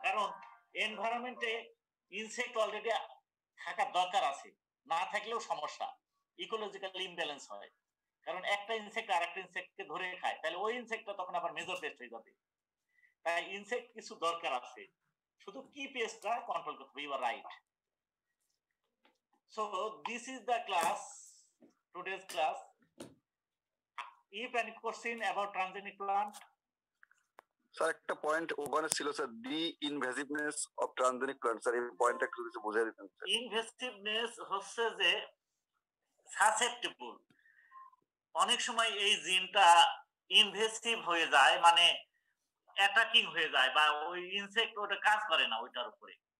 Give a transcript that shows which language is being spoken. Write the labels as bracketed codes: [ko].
[bn] কারণ এনভায়রনমেন্টে insect already থাকার দরকার আছে, না থাকলেও সমস্যা, ইকোলজিক্যাল ইমব্যালেন্স হয়। কারণ একটা ইনসেক্ট আরেকটা ইনসেক্টকে ধরে খায়, তাহলে ওই ইনসেক্টটা তখন আবার মেজর পেস্ট হয়ে যাবে। তাই ইনসেক্ট কিছু দরকার আছে, শুধু কি পেস্টটা কন্ট্রোল করতে হবে। You আর right. [en] So this is the class, today's class. If any question about transgenic plant, [bn] sir একটা পয়েন্ট ওখানে ছিল sir, the ইনভেসিভনেস of transgenic plant, sir এই পয়েন্টটা একটু কিছু বোঝাই দিতেন স্যার। ইনভেসিভনেস হচ্ছে যে সাসেপ্টেবল। অনেক সময় এই জিনটা ইনভেসিভ হয়ে যায়, মানে অ্যাটাকিং হয়ে যায়, বা ওই ইনসেক্ট ওটা কাজ করে না ওইটার উপরে।